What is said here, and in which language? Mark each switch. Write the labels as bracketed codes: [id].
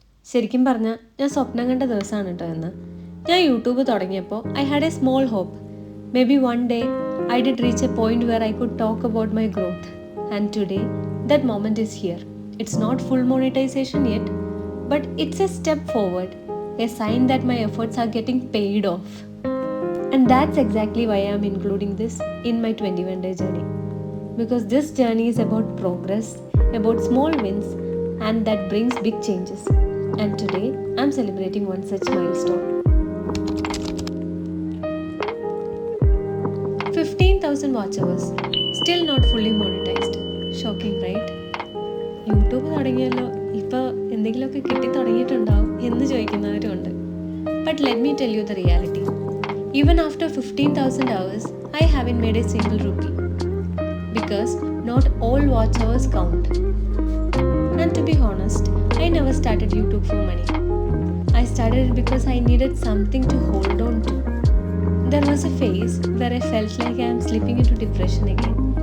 [ml] ശരിക്കും പറഞ്ഞാൽ ഞാൻ സ്വപ്നം കണ്ട ദിവസമാണ് കേട്ടോ എന്ന്. ഞാൻ യൂട്യൂബ് തുടങ്ങിയപ്പോൾ [en] I had a small hope. Maybe one day I did reach a point where I could talk about my growth. And today that moment is here. It's not full monetization yet, but it's a step forward, a sign that my efforts are getting paid off. And that's exactly why I'm including this in my 21-day journey. Because this journey is about progress, about small wins, and that brings big changes. And today, I'm celebrating one such milestone. 15,000 watch hours, still not fully monetized. Shocking, right? [ml] YouTube തുടങ്ങിയല്ലോ, ഇപ്പോൾ എന്തെങ്കിലുമൊക്കെ കിട്ടി തുടങ്ങിയിട്ടുണ്ടാവും എന്ന് ചോദിക്കുന്നവരുമുണ്ട്. [en] But let me tell you the reality. Even after 15,000 hours, I haven't made a single rupee. Because not all watch hours count. And to be honest, I never started YouTube for money. I started it because I needed something to hold on to. There was a phase where I felt like I am slipping into depression again.